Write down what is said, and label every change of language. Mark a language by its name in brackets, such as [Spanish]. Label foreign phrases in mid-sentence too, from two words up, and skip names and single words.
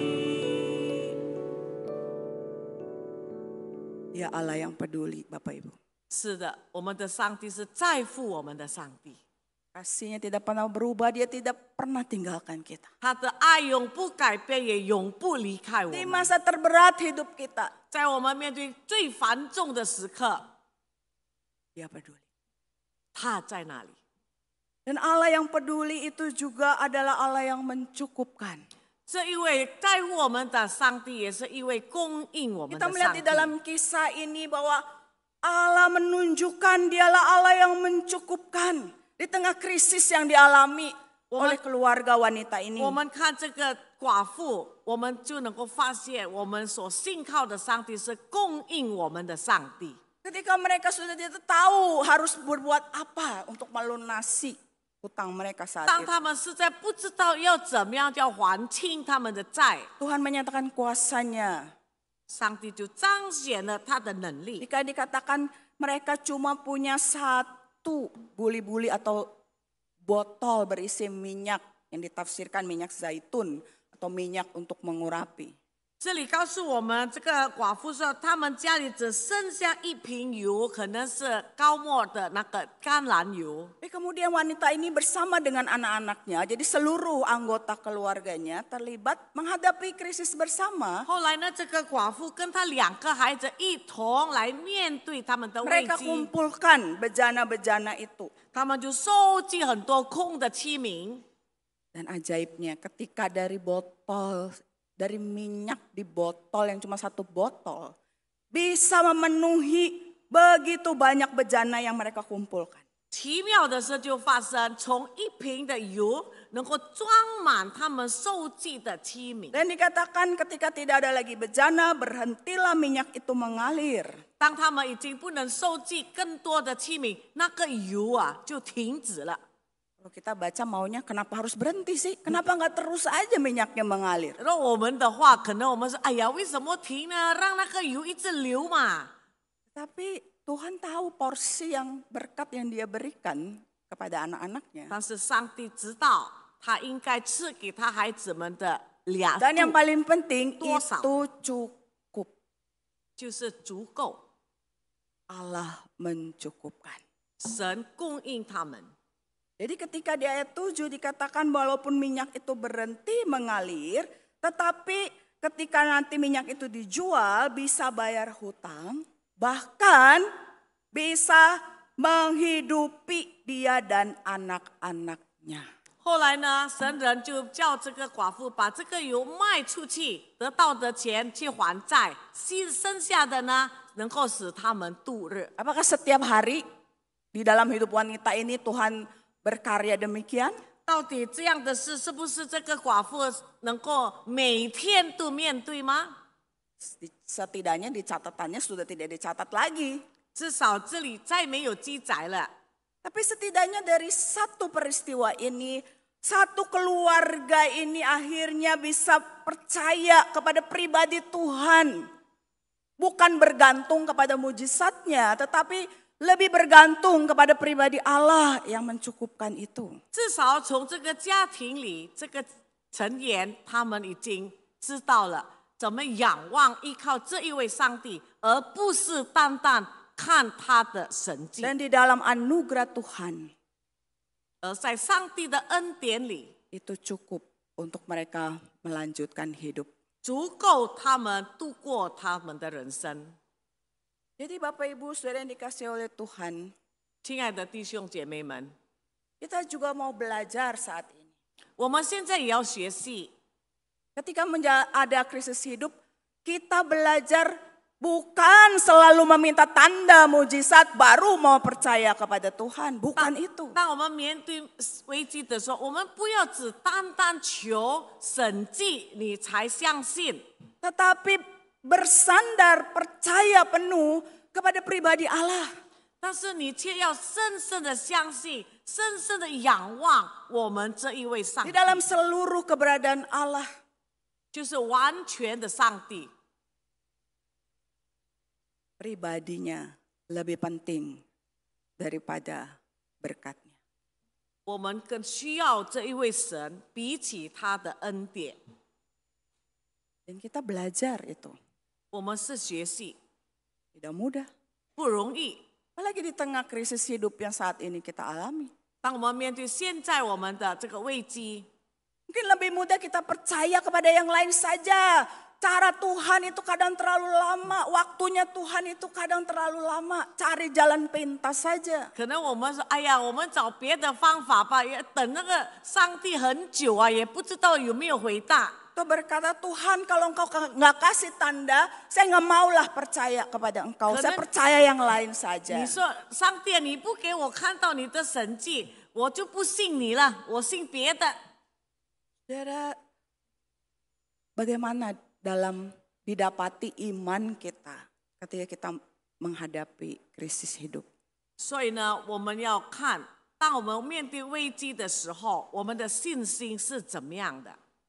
[Indonesian] Ya Allah yang peduli, Bapak Ibu. [Chinese] 是的，我们的上帝是在乎我们的上帝， [Indonesian] Kasihnya tidak pernah berubah, dia tidak pernah tinggalkan kita. [Chinese] 他的爱永不改变，也永不离开我 [Indonesian] Di [Chinese] 们。 [Indonesian] masa terberat hidup kita, [Chinese] 在我们面对最繁重的时刻， [Indonesian] dia peduli. [Chinese] 他在那里。 [Indonesian] Dan Allah yang peduli itu juga adalah Allah yang mencukupkan. [Chinese] 这一位在乎我们的上帝，也是一位供应我们 [Indonesian] Kita [Chinese] 的 [Indonesian] melihat [Chinese] 上 [Indonesian] di [Chinese] 帝。 [Indonesian] dalam kisah ini bahwa Allah menunjukkan dialah Allah yang mencukupkan di tengah krisis yang dialami oleh keluarga wanita ini. [Chinese] 我们看这个寡妇，我们就能够发现，我们所信靠的上帝是供应我们的上帝。 [Indonesian] Ketika mereka sudah tidak tahu harus berbuat apa untuk melunasi hutang mereka saat [Chinese] 当 [Indonesian] itu. [Chinese] 他们实在不知道要怎么样叫还清他们的债， [Indonesian] Tuhan menyatakan kuasanya. [Chinese] 上帝就彰显了他的能力。 [Indonesian] Jika dikatakan mereka cuma punya satu buli-buli atau botol berisi minyak yang ditafsirkan minyak zaitun atau minyak untuk mengurapi. [Chinese] 这里告诉我们，这个寡妇说，他们家里只剩下一瓶油，可能是高沫的那个橄榄油。 [Indonesian] Tapi kemudian wanita ini bersama dengan anak-anaknya, jadi seluruh anggota keluarganya terlibat menghadapi krisis bersama. [Chinese] 后来呢，这个寡妇跟她2个孩子一同来面对他们的危 [Indonesian] Mereka [Chinese] 机， [Indonesian] kumpulkan bejana-bejana itu. [Chinese] 他们就收集很多空的器皿。 [Indonesian] Dan ajaibnya ketika dari minyak di botol yang cuma satu botol bisa memenuhi begitu banyak bejana yang mereka kumpulkan. [Chinese] 奇妙的事就发生，从一瓶的油能够装满他们收集的器皿。 [Indonesian] Dan dikatakan ketika tidak ada lagi bejana, berhentilah minyak itu mengalir. [Chinese] 当他们已经不能收集更多的器皿，那个油啊就停止了。 [Indonesian] Kalau kita baca maunya kenapa harus berhenti sih? Kenapa nggak terus aja minyaknya mengalir? [Chinese] 那我们的话，可能我们说，哎呀，为什么停呢？让那个油一直流嘛。 [Indonesian] Tapi Tuhan tahu porsi yang berkat yang dia berikan kepada anak-anaknya. [Chinese] 但是上帝知道，他应该赐给他孩子们的2 [Indonesian] Dan yang [Chinese] 度 [Indonesian] paling penting Dosa. itu cukup. [Chinese] 就是足够， [Indonesian] Allah mencukupkan. [Chinese] 神供应他们。 [Indonesian] Jadi ketika di ayat 7 dikatakan walaupun minyak itu berhenti mengalir, tetapi ketika nanti minyak itu dijual bisa bayar hutang, bahkan bisa menghidupi dia dan anak-anaknya. [Chinese] 后来呢，神人就叫这个寡妇把这个油卖出去，得到的钱去还债，剩下的呢，能够使他们度日。 [Indonesian] Apakah setiap hari di dalam hidup wanita ini Tuhan berkarya demikian? [Chinese] 到底这样的事，是不是这个寡妇能够每天都面对吗？ [Indonesian] Setidaknya di catatannya sudah tidak dicatat lagi. [Chinese] 至少这里再没有记载了。 [Indonesian] Tapi setidaknya dari satu peristiwa ini, satu keluarga ini akhirnya bisa percaya kepada pribadi Tuhan. Bukan bergantung kepada mujizatnya, tetapi lebih bergantung kepada pribadi Allah yang mencukupkan itu. [Chinese] 至少从这个家庭里，这个成员他们已经知道了怎么仰望依靠这一位上帝，而不是单单看他的神迹。 [Indonesian] Dan di dalam anugerah Tuhan [Chinese] 而在上帝的恩典里， [Indonesian] itu cukup untuk mereka melanjutkan hidup. [Chinese] 足够他们度过他们的人生。 [Indonesian] Jadi Bapak Ibu Saudara yang dikasihi oleh Tuhan, [Chinese] 亲爱的弟兄姐妹们， [Indonesian] kita juga mau belajar saat ini. [Chinese] 我们现在也要学习， [Indonesian] Ketika ada krisis hidup, kita belajar bukan selalu meminta tanda mujizat baru mau percaya kepada Tuhan. Bukan itu. [Chinese] 当我们面对危机的时候，我们不要只单单求神迹，你才相信。 [Indonesian] Tetapi bersandar percaya penuh kepada pribadi Allah. [Chinese] 但是你却要深深的相信，深深的仰望我们这一位上 [Indonesian] Di [Chinese] 帝， [Indonesian] dalam seluruh keberadaan Allah. [Chinese] 就是完全的上帝。 [Indonesian] Pribadinya lebih penting daripada berkatnya. [Chinese] 我们更需要这一位神，比起他的恩典。 [Indonesian] Dan kita belajar itu. [Chinese] 我们是学习， [Indonesian] Tidak mudah. [Chinese] 不容易。 [Indonesian] Apalagi di tengah krisis hidup yang saat ini kita alami. [Chinese] 当我们面对现在我们的这个危机， [Indonesian] Mungkin lebih mudah kita percaya kepada yang lain saja. cara Tuhan itu kadang terlalu lama, waktunya Tuhan itu kadang terlalu lama. Cari jalan pintas saja. [Chinese] 可能我们说，哎呀，我们找别的方法吧，也等那个上帝很久啊，也不知道有没有回答。 [Indonesian] Tuh berkata, Tuhan kalau engkau nggak kasih tanda, saya nggak maulah percaya kepada engkau. Saya percaya yang lain saja. [Chinese] 你说上帝，你不给我看到你的神迹，我就不信你了，我信别的。 [Indonesian] Saudara, bagaimana dalam didapati iman kita ketika kita menghadapi krisis hidup? [Chinese] 所以呢，我们要看，当我们面对危机的时候，我们的信心是怎么样的。